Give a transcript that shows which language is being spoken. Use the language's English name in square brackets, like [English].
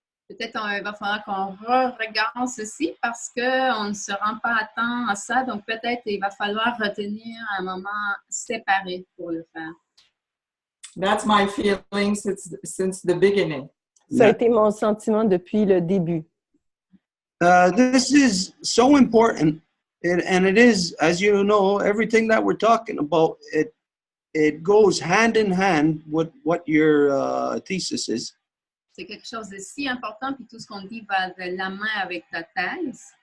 [French] Peut-être il va falloir qu'on regarde ceci parce qu'on ne se rend pas à temps à ça. Donc, peut-être il va falloir retenir un moment séparé pour le faire. [English] That's my feeling since the beginning. [French] Ça a été mon sentiment depuis le début. [English] This is so important, and it is, as you know, everything that we're talking about, it goes hand in hand with what your thesis is. [French] C'est quelque chose de si important, puis tout ce qu'on dit va de la main avec ta thèse.